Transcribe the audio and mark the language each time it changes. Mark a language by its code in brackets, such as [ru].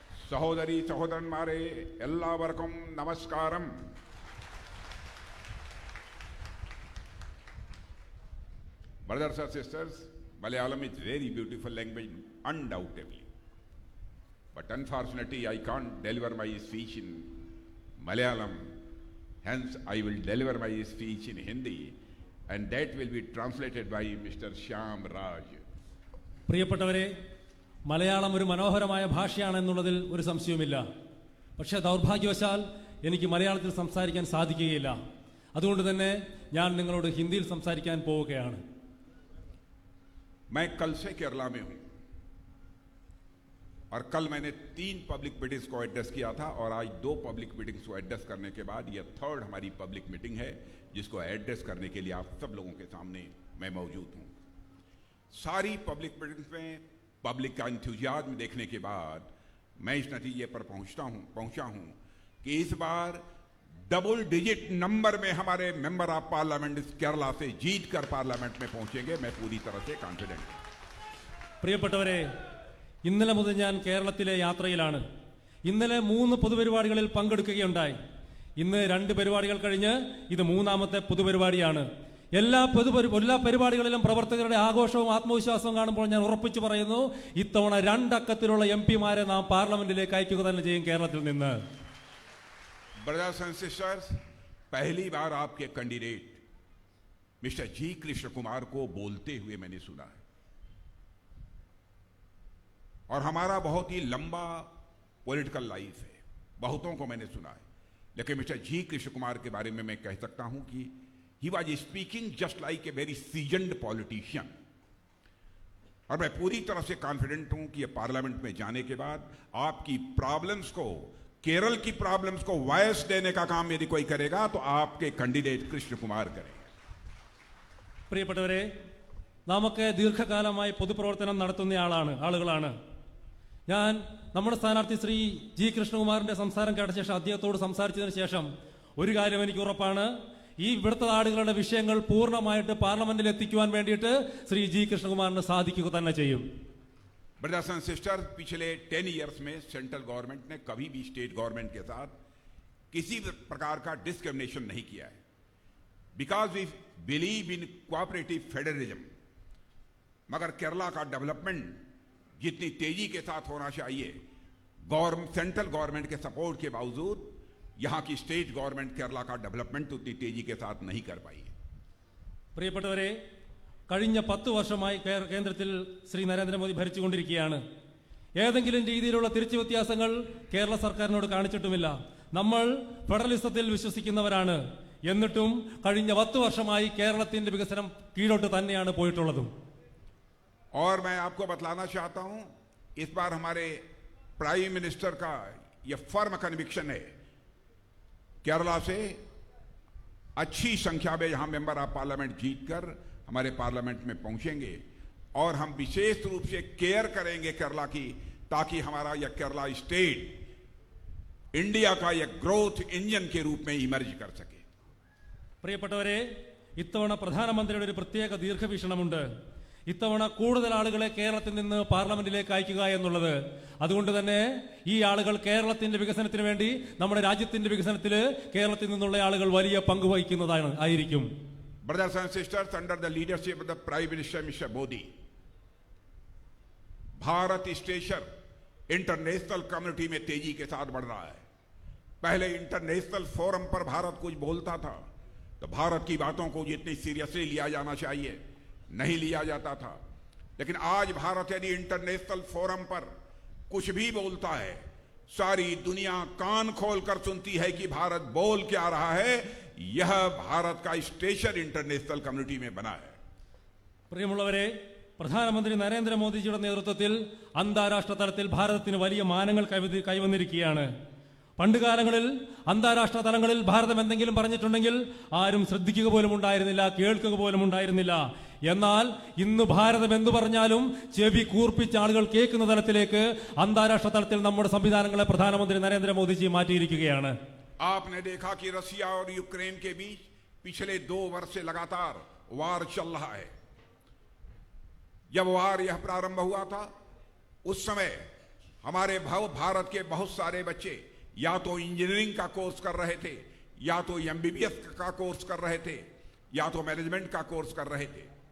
[ml] സഹോദരി സഹോദരന്മാരെ എല്ലാവർക്കും നമസ്കാരം. [en] Brothers and sisters, Malayalam is very beautiful language, undoubtedly. But unfortunately, I can't deliver my speech in Malayalam. Hence, I will deliver my speech in Hindi, and that will be translated by Mr. Shyam Raj. [ml] പ്രിയപ്പെട്ടവരെ, മലയാളം ഒരു മനോഹരമായ ഭാഷയാണെന്നുള്ളതിൽ ഒരു സംശയവുമില്ല. പക്ഷേ ദൗർഭാഗ്യവശാൽ എനിക്ക് മലയാളത്തിൽ സംസാരിക്കാൻ സാധിക്കുകയില്ല. അതുകൊണ്ട് തന്നെ ഞാൻ നിങ്ങളോട് ഹിന്ദിയിൽ സംസാരിക്കാൻ പോവുകയാണ്. [hi] मैं कल से केरला में हूं और कल मैंने 3 पब्लिक मीटिंग्स को एड्रेस किया था और आज 2 पब्लिक मीटिंग्स को एड्रेस करने के बाद यह 3rd हमारी पब्लिक मीटिंग है जिसको एड्रेस करने के लिए आप सब लोगों के सामने मैं मौजूद हूं. सारी पब्लिक मीटिंग्स में पब्लिक का इंथुजियाज्म देखने के बाद मैं इस नतीजे पर पहुंचा हूं कि इस बार डबल डिजिट नंबर में हमारे मेंबर ऑफ पार्लियामेंट केरला से जीत कर पार्लियामेंट में पहुंचेंगे. मैं पूरी तरह से कॉन्फिडेंट हूं. [ml] പ്രിയപ്പെട്ടവരെ, ഇന്നലെ മുതൽ ഞാൻ കേരളത്തിലെ യാത്രയിലാണ്. ഇന്നലെ 3 പൊതുപരിപാടികളിൽ പങ്കെടുക്കുകയുണ്ടായി. ഇന്ന് 2 പരിപാടികൾ കഴിഞ്ഞ് ഇത് 3ാമത്തെ പൊതുപരിപാടിയാണ്. എല്ലാ പരിപാടികളിലും പ്രവർത്തകരുടെ ആഘോഷവും ആത്മവിശ്വാസവും കാണുമ്പോൾ ഞാൻ ഉറപ്പിച്ചു പറയുന്നു, ഇത്തവണ 2 അക്കത്തിലുള്ള MPമാരെ നാം പാർലമെന്റിലേക്ക് അയക്കുക തന്നെ ചെയ്യും കേരളത്തിൽ നിന്ന്. [en] Brothers and sisters, [hi] पहली बार आपके candidate mister G. Krishna Kumar को बोलते हुए मैंने सुना है. और हमारा बहुत ही लंबा पॉलिटिकल लाइफ है, बहुतों को मैंने सुना है, लेकिन मिस्टर जी कृष्ण कुमार के बारे में मैं कह सकता हूं कि [en] He was speaking just like a very seasoned politician. [hi] और मैं पूरी तरह से कॉन्फिडेंट हूं कि ये पार्लियामेंट में जाने के बाद आपकी प्रॉब्लम्स को, केरल की प्रॉब्लम्स को वॉइस देने का काम यदि कोई करेगा तो आपके कैंडिडेट कृष्ण कुमार करेंगे। [ml] പ്രിയപ്പെട്ടവരെ, നമുക്ക് ദീർഘകാലമായി പൊതുപ്രവർത്തനം നടത്തുന്ന ആളുകളാണ്. ഞാൻ നമ്മുടെ സ്ഥാനാർത്ഥി ശ്രീ ജി കൃഷ്ണകുമാറിന്റെ സംസാരം കേട്ട ശേഷം, അദ്ദേഹത്തോട് സംസാരിച്ചതിന് ശേഷം ഒരു കാര്യം എനിക്ക് ഉറപ്പാണ്, ഈ ഇവിടുത്തെ ആളുകളുടെ വിഷയങ്ങൾ പൂർണ്ണമായിട്ട് പാർലമെന്റിൽ എത്തിക്കുവാൻ വേണ്ടിയിട്ട് ശ്രീ ജി കൃഷ്ണകുമാറിന് സാധിക്കുക തന്നെ ചെയ്യും. [en] brothers and sisters, [hi] पिछले 10 इयर्स में सेंट्रल गवर्नमेंट ने कभी भी स्टेट गवर्नमेंट के साथ किसी प्रकार का डिस्क्रिमिनेशन नहीं किया है, [en] Because we believe in cooperative federalism. [hi] मगर केरला का डेवलपमेंट जितनी तेजी के साथ होना चाहिए, सेंट्रल गवर्नमेंट के सपोर्ट के बावजूद यहां की स्टेट गवर्नमेंट केरला का डेवलपमेंट उतनी तेजी के साथ नहीं कर पाई है। [ml] പ്രിയപ്പെട്ടവരെ, കഴിഞ്ഞ 10 വർഷമായി കേന്ദ്രത്തിൽ ശ്രീ നരേന്ദ്രമോദി ഭരിച്ചുകൊണ്ടിരിക്കുകയാണ്. ഏതെങ്കിലും രീതിയിലുള്ള തിരിച്ചു വ്യത്യാസങ്ങൾ കേരള സർക്കാരിനോട് കാണിച്ചിട്ടുമില്ല. നമ്മൾ ഫെഡറലിസത്തിൽ വിശ്വസിക്കുന്നവരാണ്. എന്നിട്ടും കഴിഞ്ഞ 10 വർഷമായി കേരളത്തിന്റെ വികസനം കീഴോട്ട് തന്നെയാണ് പോയിട്ടുള്ളതും. [hi] और मैं आपको बतलाना चाहता हूं, इस बार हमारे प्राइम मिनिस्टर का यह फर्म कन्विक्शन है, केरला से अच्छी संख्या में यहां मेंबर ऑफ पार्लियामेंट जीतकर हमारे पार्लियामेंट में पहुंचेंगे और हम विशेष रूप से केयर करेंगे केरला की, ताकि हमारा यह केरला स्टेट इंडिया का यह ग्रोथ इंजन के रूप में इमर्ज कर सके। [ml] പ്രിയപ്പെട്ടവരെ, ഇത്തവണ പ്രധാനമന്ത്രിയുടെ ഒരു പ്രത്യേക ദീർഘവീക്ഷണമുണ്ട്. ഇത്തവണ കൂടുതൽ ആളുകളെ കേരളത്തിൽ നിന്ന് പാർലമെന്റിലേക്ക് അയക്കുക എന്നുള്ളത്. അതുകൊണ്ട് തന്നെ ഈ ആളുകൾ കേരളത്തിന്റെ വികസനത്തിന് വേണ്ടി, നമ്മുടെ രാജ്യത്തിന്റെ വികസനത്തിൽ കേരളത്തിൽ നിന്നുള്ള ആളുകൾ വലിയ പങ്ക് വഹിക്കുന്നതായിരിക്കും. [en] Brothers and sisters, under the leadership of the Prime Minister Mr. [hi] Modi, Bharat station international community में तेजी के साथ बढ़ रहा है। पहले इंटरनेशनल फोरम पर भारत कुछ बोलता था तो भारत की बातों को जितनी सीरियसली लिया जाना चाहिए नहीं लिया जाता था, लेकिन आज भारत यदि इंटरनेशनल फोरम पर कुछ भी बोलता है, सारी दुनिया कान खोलकर सुनती है कि भारत बोल क्या रहा है। यह भारत का स्टेशन इंटरनेशनल कम्युनिटी में बना है। [ml] പ്രിയമുള്ളവരെ, പ്രധാനമന്ത്രി നരേന്ദ്രമോദിജിയുടെ നേതൃത്വത്തിൽ അന്താരാഷ്ട്ര തലത്തിൽ ഭാരതത്തിന് വലിയ മാനങ്ങൾ കൈവന്നിരിക്കുകയാണ്. പണ്ടുകാലങ്ങളിൽ അന്താരാഷ്ട്ര തലങ്ങളിൽ ഭാരതം എന്തെങ്കിലും പറഞ്ഞിട്ടുണ്ടെങ്കിൽ ആരും ശ്രദ്ധിക്കുക പോലും ഉണ്ടായിരുന്നില്ല, കേൾക്കുക പോലും ഉണ്ടായിരുന്നില്ല. എന്നാൽ ഇന്ന് ഭാരതം എന്തു പറഞ്ഞാലും ചെവി കൂർപ്പിച്ച ആളുകൾ കേൾക്കുന്ന തലത്തിലേക്ക് അന്താരാഷ്ട്ര തലത്തിൽ നമ്മുടെ സംവിധാനങ്ങളെ പ്രധാനമന്ത്രി നരേന്ദ്രമോദിജി മാറ്റിയിരിക്കുകയാണ്. [hi] आपने देखा कि रशिया और यूक्रेन के बीच पिछले 2 वर्ष से लगातार वार चल रहा है। जब वार यह प्रारंभ हुआ था, उस समय हमारे भारत के बहुत सारे बच्चे या तो इंजीनियरिंग का कोर्स कर रहे थे, या तो एमबीबीएस का कोर्स कर रहे थे, या तो मैनेजमेंट का कोर्स कर रहे थे।